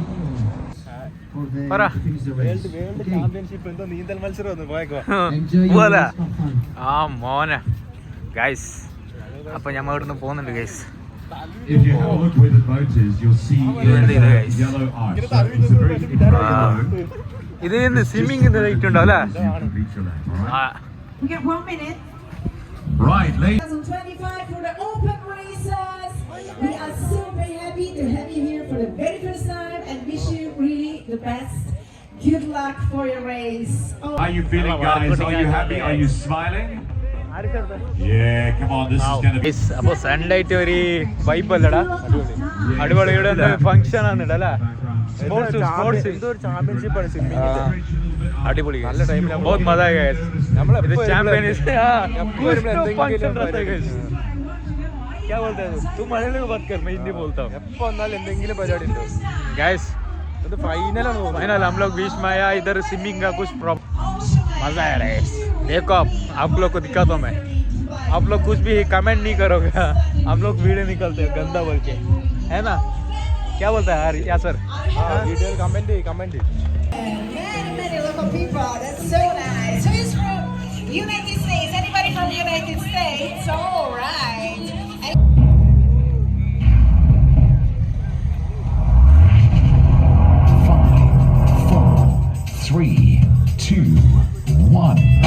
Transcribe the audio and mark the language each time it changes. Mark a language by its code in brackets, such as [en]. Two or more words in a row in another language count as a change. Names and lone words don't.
[ml] നീന്തൽ മത്സരം ആ മോനെ ഗൈസ്. അപ്പൊ ഞമ്മ ഇവിടുന്ന് പോകുന്നുണ്ട് ഗൈസ്. ഇത് [en] swimming light [ml] ഉണ്ടോ അല്ലേ? [en] Right, ladies. 2025 for the open races. We are so very happy to have you here for the very first time and wish you really the best. Good luck for your race. How are you feeling, guys? Are you happy? Are you smiling? Yeah, come on, this is going to be... [ml] അപ്പോൾ സൺലൈറ്റ് ഒരു വൈബ് അല്ലടാ, അടിപൊളി. ഇവിടെ ഫംഗ്ഷൻ ആണ് അല്ലേ? സ്പോർട്സ് എന്തോ ഒരു ചാമ്പ്യൻഷിപ്പ് ആണ് സ്വിമ്മിങ്ങിന്റെ. അടിപൊളി, നല്ല ടൈമിൽ [hi] बहुत मजा आएगा गाइस. [ml] ഇത് ചാമ്പ്യൻസ് [hi] क्या बोलते हैं तुम? मलयालम में बात कर, मैं हिंदी बोलता हूँ. [ml] എപ്പോ വന്നാലും എന്തെങ്കിലും പരിപാടി ഉണ്ടോ गाइस? ഇത് ഫൈനലാണ്. [hi] फाइनल हम लोग बीच में आया. इधर स्विमिंग का कुछ प्रॉब्लम. मजा आ रहा है. देखो आप लोग को दिखाता हूँ मैं. आप लोग कुछ भी कमेंट नहीं करोगे, हम लोग वीडियो निकलते हैं गंदा बोल के, है ना? क्या बोलता है यासर? [en] video comment. Many local people. That's so nice. Who is from United States? Anybody from United States? All right. 5, 4, 3, 2, 1.